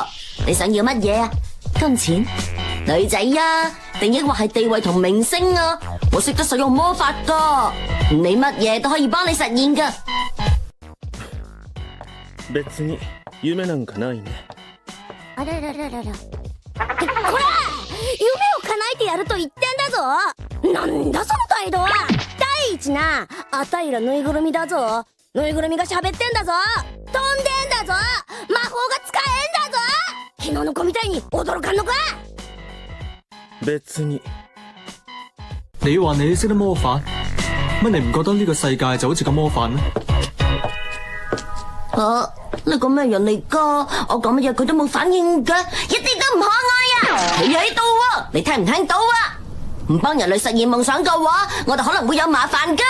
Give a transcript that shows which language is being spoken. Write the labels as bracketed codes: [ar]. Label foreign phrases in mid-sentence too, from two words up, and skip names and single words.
[yue] 你想要乜嘢啊？金錢、女仔啊，定抑或係地位同明星啊？我識得使用魔法噶，你乜嘢都可以幫你實現噶。 [ja] 別に夢なんかないね。あららららら。こら！夢を叶えてやると言ってんだぞ。なんだその態度は。第一な、あたいらぬいぐるみだぞ。ぬいぐるみが喋ってんだぞ。飛んでんだぞ。魔法が使えんだぞ。昨日の子みたいに驚かんのか？別に。 [yue] 你話你識得魔法，乜你唔覺得呢個世界就好似個魔法咩？你個咩人嚟噶？我講乜嘢佢都冇反應噶，一啲都唔可愛啊！企喺度喎，你聽唔聽到啊？唔幫人類實現夢想嘅話，我哋可能會有麻煩噶。